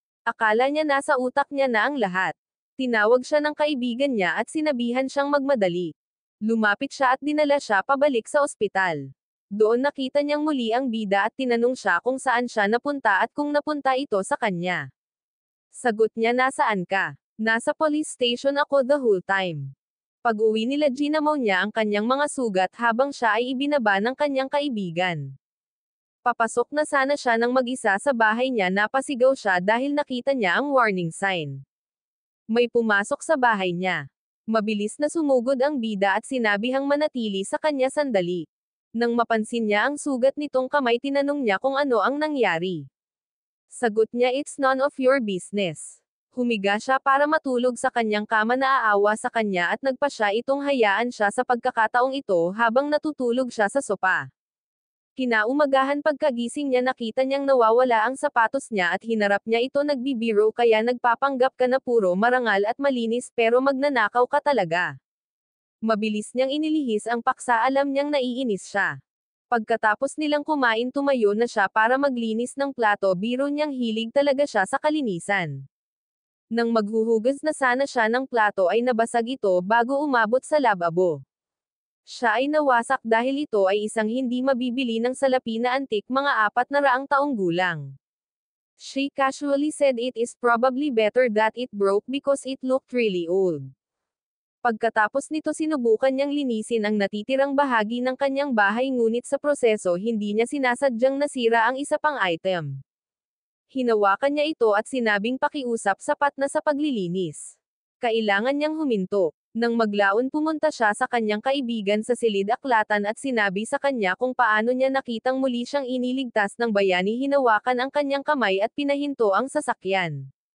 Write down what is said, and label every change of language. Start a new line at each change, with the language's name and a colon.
Filipino: Akala niya nasa utak niya na ang lahat. Tinawag siya ng kaibigan niya at sinabihan siyang magmadali. Lumapit siya at dinala siya pabalik sa ospital. Doon nakita niyang muli ang bida at tinanong siya kung saan siya napunta at kung napunta ito sa kanya. Sagot niya, nasaan ka? Nasa police station ako
English: the whole time.
Filipino: Pag-uwi nila ginamaw niya ang kanyang mga sugat habang siya ay ibinaba ng kanyang kaibigan. Papasok na sana siya ng mag-isa sa bahay niya, napasigaw siya dahil nakita niya ang warning sign. May pumasok sa bahay niya. Mabilis na sumugod ang bida at sinabihang manatili sa kanya sandali. Nang mapansin niya ang sugat nitong kamay, tinanong niya kung ano ang nangyari. Sagot niya,
English: it's none of your business.
Filipino: Humiga siya para matulog sa kanyang kama, naaawa sa kanya at nagpa siya itong hayaan siya sa pagkakataong ito habang natutulog siya sa sopa. Kinaumagahan pagkagising niya nakita niyang nawawala ang sapatos niya at hinarap niya ito, nagbibiro kaya nagpapanggap ka na puro marangal at malinis pero magnanakaw ka talaga. Mabilis niyang inilihis ang paksa, alam niyang naiinis siya. Pagkatapos nilang kumain tumayo na siya para maglinis ng plato, biro niyang hilig talaga siya sa kalinisan. Nang maghuhugas na sana siya ng plato ay nabasag ito bago umabot sa lababo. Siya ay nawasak dahil ito ay isang hindi mabibili ng salapi na antik, mga 400 taong gulang.
English: She casually said it is probably better that it broke because it looked really old.
Filipino: Pagkatapos nito sinubukan niyang linisin ang natitirang bahagi ng kanyang bahay ngunit sa proseso hindi niya sinasadyang nasira ang isa pang item. Hinawakan niya ito at sinabing pakiusap, sapat na sa paglilinis. Kailangan niyang huminto. Nang maglaon pumunta siya sa kanyang kaibigan sa silid-aklatan at sinabi sa kanya kung paano niya nakitang muli siyang iniligtas ng bayani, hinawakan ang kanyang kamay at pinahinto ang sasakyan.